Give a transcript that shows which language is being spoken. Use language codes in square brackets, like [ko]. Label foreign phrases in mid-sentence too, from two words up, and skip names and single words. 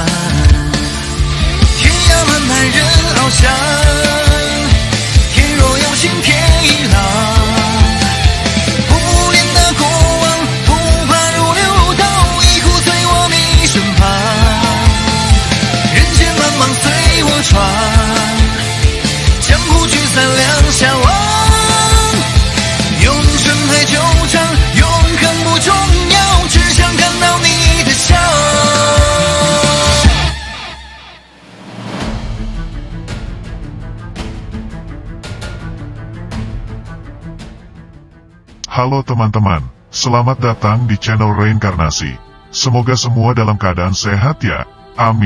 [zh] 天涯漫漫人翱翔，天若有情天亦老，不恋那过往，不怕如流刀，一壶醉我你身旁。人间茫茫随我闯，江湖聚散两相忘。永生太久长，永恒不重要，只想看到你的笑。 [id] Halo teman-teman, selamat datang di channel Reinkarnasi. Semoga semua dalam keadaan sehat ya, amin.